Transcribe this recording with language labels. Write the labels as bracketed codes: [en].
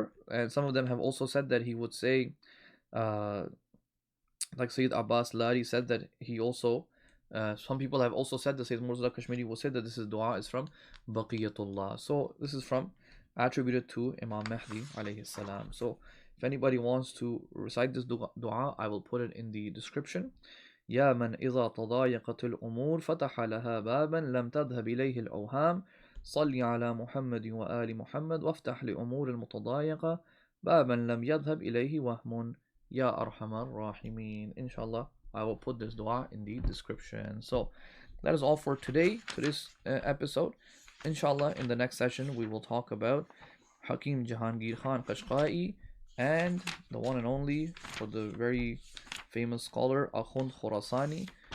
[en] and some of them have also said that he would say, like Sayyid Abbas Lari said that he also, some people have also said that Sayyid Murtada Kashmiri will say that this dua is from Baqiyatullah. So this is attributed to Imam Mahdi alayhi salam. So if anybody wants to recite this dua, I will put it in the description. [ar] يا من إذا تضايقت الأمور فتح لها بابا لم تذهب إليه الأوهام صل على محمد وآل محمد وافتح لأمور المتضايقة بابا لم يذهب إليه وهم يا ارحم الراحمين. [en] Inshallah, I will put this dua in the description. So that is all for today's episode. Inshallah, in the next session we will talk about Hakim Jahangir Khan Qashqai and the one and only, for the very famous scholar, Akhund Khurasani.